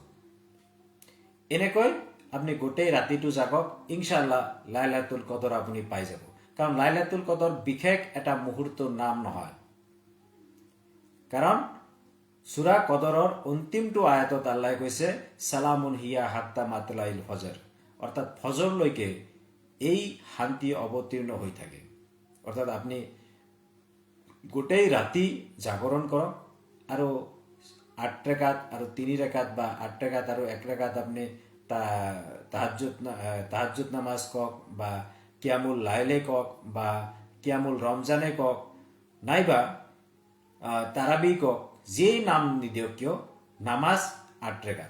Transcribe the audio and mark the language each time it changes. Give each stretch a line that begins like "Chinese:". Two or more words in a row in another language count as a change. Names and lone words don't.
Assamese: এনেকৈ আপুনি গোটেই ৰাতিটো জাগক, ইনশাআল্লাহ লাইলাতুল কদৰ আপুনি পাই যাব। কাৰণ লাইলাতুল কদৰ বিশেষ এটা মুহূৰ্তৰ নাম নহয়, কাৰণ সূৰা কদৰৰ অন্তিমটো আয়াতত আল্লাহে কৈছে
Arabic: سلام هي حتى مطلع الفجر,
Assamese: অৰ্থাৎ ফজৰলৈকে এই শান্তি অৱতীৰ্ণ হৈ থাকে। অৰ্থাৎ আপুনি গোটেই ৰাতি জাগৰণ কৰক আৰু 8 ৰেকাত আৰু 3 ৰেকাত বা 8 ৰেকাত আৰু 1 ৰেকাত আপুনি তাহাজ্জুদ নামাজ কওক বা কিয়ামুল লাইলে কওক বা কিয়ামুল ৰমজানে কওক নাইবা তাৰাবি কওক, যেই নাম নিদিয়ক কিয় নামাজ 8 ৰেকাত।